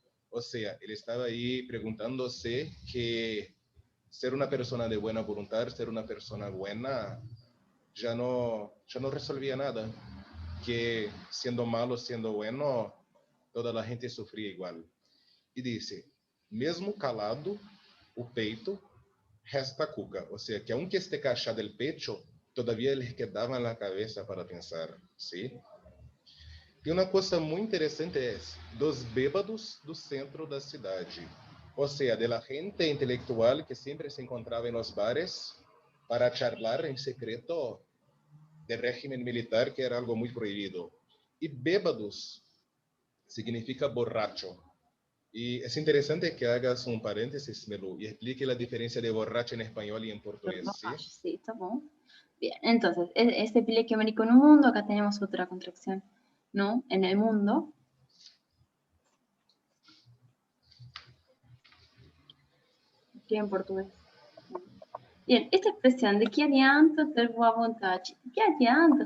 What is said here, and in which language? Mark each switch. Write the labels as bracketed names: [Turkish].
[Spanish] O sea, él estaba ahí preguntándose que ser una persona de buena voluntad, ser una persona buena, ya no resolvía nada. Que siendo malo, siendo bueno, toda la gente sufría igual. Y dice, [Portuguese] mesmo calado, o peito resta a cuca. [Spanish] O sea, que aunque esté cachado el pecho, todavía le quedaba en la cabeza para pensar, ¿sí? [Portuguese] E uma coisa muito interessante é dos bêbados do centro da cidade. Ou seja, da gente intelectual que sempre se encontrava nos bares para charlar em secreto do regime militar, que era algo muito proibido. E bêbados significa borracho. E é interessante que hagas um parênteses, Melu, e explique a diferença de borracho em espanhol e em português. [Spanish] Sí, está bom. Bien, entonces, este Pileque médico en un mundo, acá tenemos otra contracción, ¿no? En el mundo. Aquí en portugués. Bien, esta expresión, ¿de qué [Portuguese] adianta ter boa vontade? [Spanish] ¿Qué adianta?